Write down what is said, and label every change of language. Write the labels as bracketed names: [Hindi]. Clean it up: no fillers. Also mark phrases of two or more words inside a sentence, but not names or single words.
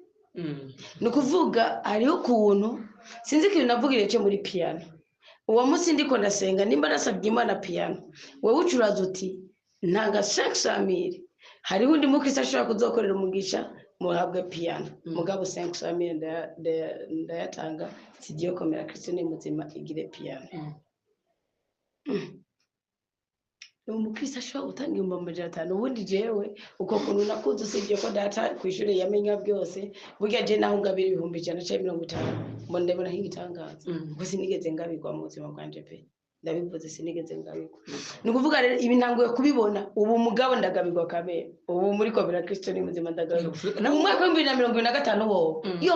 [Rundi] nukuvuga ari ukuntu sinzi ikintu navugire cyo muri piano uwo munsi ndiko ndasenga nimba nasabye Imana piano wewe ucuraza uti ntanga 500,000 hari undi mukristo ashobora kuzokorera umugisha muhabwe piano mugabo 500,000 ndayatanga sigiye komera Kristo ni muzima igire piano umukristo ashobora gutanga 500,000 ubundi jewe uko kuntu nakuze usibye ko data kwishuri yamenya byose burya je naho ngabira 150 ngo ndebona hingitangaza ngo sinigeze ngabirwa mu buzima bwanje pe ndabivuze sinigeze ngabirwa nukuvuga rero ibi ntanguye kubibona ubu mugabo ndagabirwa kabe ubu muri komera Kristo ni muzima ndagabirwa mu mwaka wa 2025 wo yo